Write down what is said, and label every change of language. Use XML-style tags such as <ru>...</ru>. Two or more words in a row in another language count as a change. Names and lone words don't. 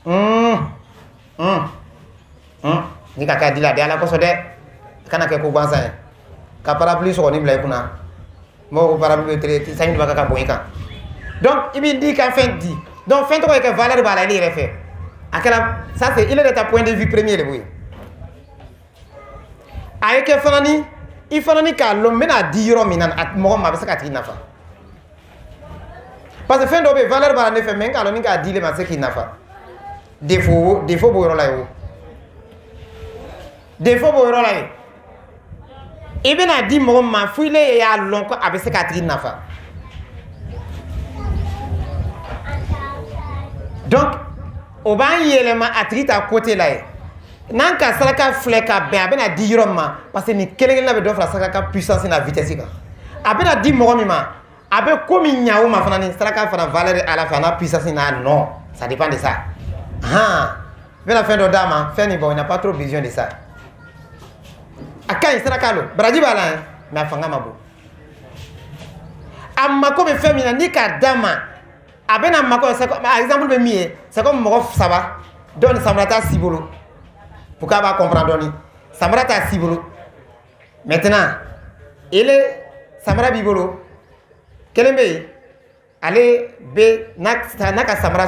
<bm>ni ka kɛ di la de ala kosɔn dɛ kana kɛ ko gansan ye ka parapluie sɔgɔni bila i kunna mɔgɔw ko parapluie tere sanji b'a ka bon i kan donc i b'i di kan fɛn di donc fɛn tɔgɔ ye kɛ valeur b'a la ale yɛrɛ fɛ a kɛra</bm> <fr>ça c'est il est de ta point de vue premier de boye</fr> <bm>a ye kɛ fana ni i fana ni k'a lɔn n bɛna di yɔrɔ min na mɔgɔ ma a bɛ se ka tigi nafa parce que fɛn dɔ bɛ yen valeur b'a la ne fɛ mais n k'a lɔn ni k'a di le ma a se k'i nafa défaut b'o yɔrɔ la ye o défaut b'o yɔrɔ la ye i bɛna di mɔgɔ ma fo ile y'a lɔn ko a bɛ se k'a tigi nafa donc o b'an yɛlɛma a tigi ta côté la ye n'an ka saraka filɛ ka bɛn a bɛna di yɔrɔ min ma parce que nin kelen kelenna bɛ dɔ fara saraka ka puissance n'a vitesse kan a bɛna di mɔgɔ min ma a bɛ ko min ɲa o ma fana ni saraka fana valeur ala fɛ a n'a puissance n'a</bm> <fr>non ça dépend de ça</fr> <bm>han bɛna fɛn dɔ d'a ma fɛn nin bon</bm> <fr>il n'a pas trop besoin de ça</fr> <bm>a ka ɲi saraka lo baraji b'a la mais a fanga ma bon a mako bɛ fɛn min na ni k'a d'a ma a bɛna mako exemple bɛ min ye</bm> <fr>c'est comme</fr> <bm>mɔgɔ saba dɔ ni samara t'a si bolo pour k'a b'a comprendre dɔɔni samara t'a si bolo maintenant ele samara b'i bolo kelen bɛ yen ale bɛ n'a ka samara</bm>